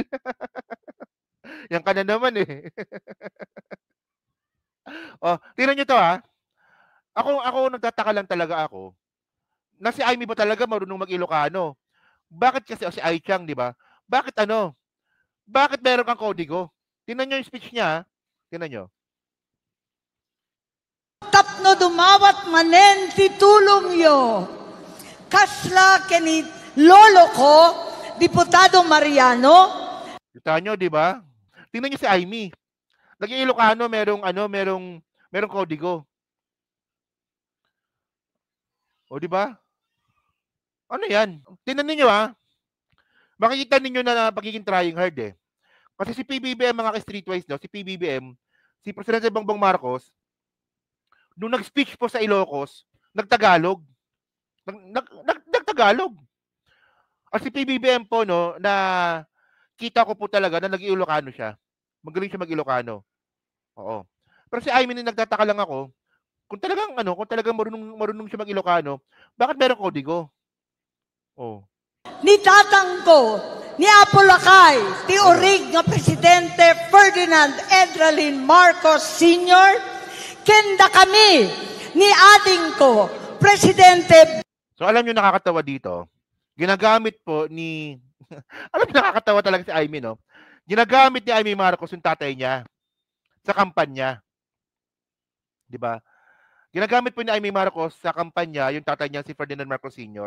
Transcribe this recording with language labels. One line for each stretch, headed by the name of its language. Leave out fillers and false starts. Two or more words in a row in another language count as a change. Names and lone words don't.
Filipino: Yan ka na naman tingnan nyo to Ako nagtataka lang talaga ako na si Amy ba talaga marunong mag-Ilocano? Bakit kasi si Ai Chang, di ba? Bakit Bakit meron kang kodigo? Tingnan nyo yung speech niya. Tingnan nyo.
Iloko: Tapno dumawat manen titulong yo. kasla kini lolo ko, Diputado Mariano.
Filipino: Kita nyo, di ba? Tingnan nyo si Amy. Naging Ilocano, merong kodigo. O, di ba? Ano yan? Tingnan niyo makikita ninyo na pagiging
English: trying hard
Filipino: eh. Kasi si PBBM, mga ka-streetwise, no? Si PBBM, si Presidente Bongbong Marcos, nung nag-speech po sa Ilocos, nagtagalog. Nagtagalog. At si PBBM po, no, na kita ko po talaga na nag-Ilocano siya. Magaling siya mag-Ilocano. Oo. Pero si Amy, nagtataka lang ako, kung talagang marunong siya mag-Ilocano, bakit meron kodigo? Oh.
Iloko: Ni tatang ko, ni Apolacay, ti orig nga Presidente Ferdinand Edralin Marcos Sr., kenda kami, ni ading ko, Presidente.
Filipino: So alam nyo nakakatawa dito, ginagamit po ni, alam nyo nakakatawa talaga si Amy, no? Ginagamit ni Amy Marcos yung tatay niya sa kampanya. Di ba? Ginagamit po ni Amy Marcos sa kampanya yung tatay niya si Ferdinand Marcos Sr.